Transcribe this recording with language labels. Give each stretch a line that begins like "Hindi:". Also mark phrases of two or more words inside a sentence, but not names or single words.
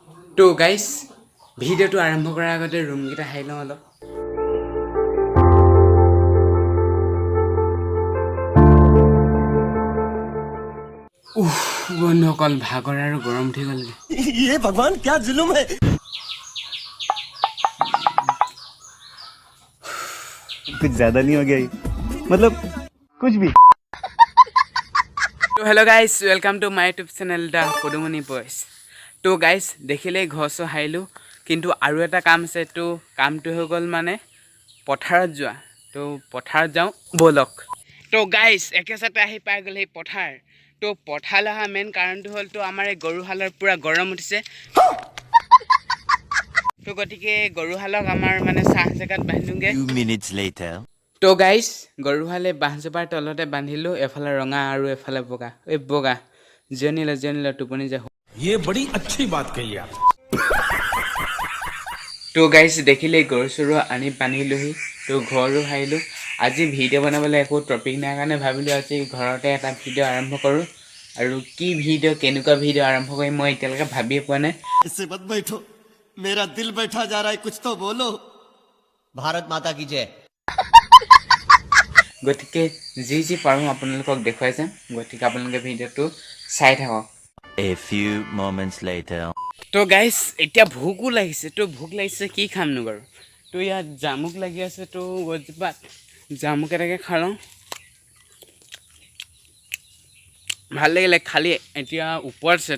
Assamese: তো গাইস ভিডিওটো আৰম্ভ কৰাৰ আগতে ৰুমকেইটা হাই লওঁ অলপ। বন্ধুসকল ভাগৰ আৰু গৰম উঠি গ'ল।
Hindi: ये भगवान क्या जुलुम है। कुछ ज्यादा नहीं हो गया ये? मतलब कुछ भी।
Assamese: তো
English: hello guys welcome to my YouTube channel
Assamese: দ্য পদুমণি বইজ। তো গাইজ দেখিলেই ঘৰ চৰ হাৰিলোঁ, কিন্তু আৰু এটা কাম আছে। তো কামটো হৈ গ'ল মানে পথাৰত যোৱা। তো পথাৰত যাওঁ ব'লক। তো গাইজ একেচাতে আহি পাই গ'ল সেই পথাৰ। তো পথাৰলৈ অহা মেইন কাৰণটো হ'ল তো আমাৰ এই গৰুহালৰ পূৰা গৰম উঠিছে। তো গতিকে গৰুহালক আমাৰ মানে চাহ জেগাত বান্ধিলোঁগৈ। তো গাইজ গৰুহালে বাঁহজোপাৰ তলতে বান্ধিলোঁ, এফালে ৰঙা আৰু এফালে বগা। এই বগা জিৰণি ল টোপনি যায়।
Hindi: ये बड़ी अच्छी बात कही आप।
Assamese: তো গাইজ দেখিলেই গৰু চৰু আনি বান্ধিলোহি। তো ঘৰো হাৰিলোঁ। আজি ভিডিঅ' বনাবলৈ একো টপিক নাই কাৰণে ভাবিলোঁ আজি ঘৰতে এটা ভিডিঅ' আৰম্ভ কৰোঁ। আৰু কি ভিডিঅ' কেনেকুৱা ভিডিঅ' আৰম্ভ কৰিম মই এতিয়ালৈকে ভাবিয়ে পোৱা নাই।
Hindi: इससे मत बैठो, मेरा दिल बैठा जा रहा है, कुछ तो बोलो। भारत माता की जय।
Assamese: গতিকে যি পাৰোঁ আপোনালোকক দেখুৱাই যাম। গতিকে আপোনালোকে ভিডিঅ'টো চাই থাকক। তো গাইজ এতিয়া ভোকো লাগিছে। তো ভোক লাগিছে কি খামনো বাৰু। তো ইয়াত জামুক লাগি আছে। তো গছজোপাত জামুক এটাকে খাই লওঁ। ভাল লাগিলে, খালি এতিয়া ওপৰত আছে।